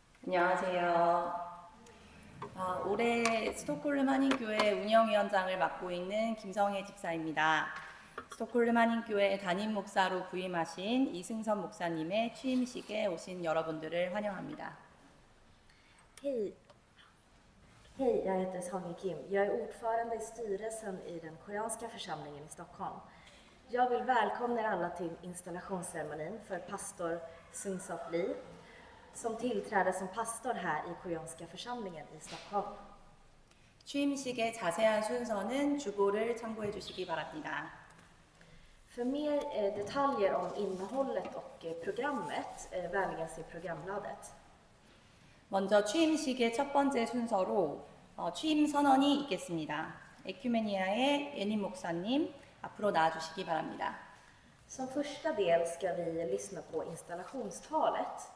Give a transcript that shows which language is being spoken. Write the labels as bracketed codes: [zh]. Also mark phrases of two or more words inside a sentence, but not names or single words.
[ko] 안녕하세요. 올해 스톡홀름 한인교회 운영위원장을 맡고 있는 김성혜 집사입니다. 스톡홀름 한인교회 담임 목사로 부임하신 이승선 목사님의 취임식에 오신 여러분들을 환영합니다. [sv] Hej. Hej, jag heter Sonja Kim. Jag är ordförande i styrelsen i den koreanska församlingen i Stockholm. Jag vill välkomna er alla till installationsceremonin för pastor Sung-Sop Lee som tillträder som pastor här i koreanska församlingen i Stockholm. [ko] 취임식의 자세한 순서는 주보를 참고해 주시기 바랍니다. [sv] För mer detaljer om innehållet och programmet, vänligen se programbladet. [ko] 먼저 취임식의 첫 번째 순서로 취임 선언이 있겠습니다. 에큐메니아의 예님 목사님 앞으로 나와주시기 바랍니다. [sv] Som första del ska vi lyssna på installationstalet.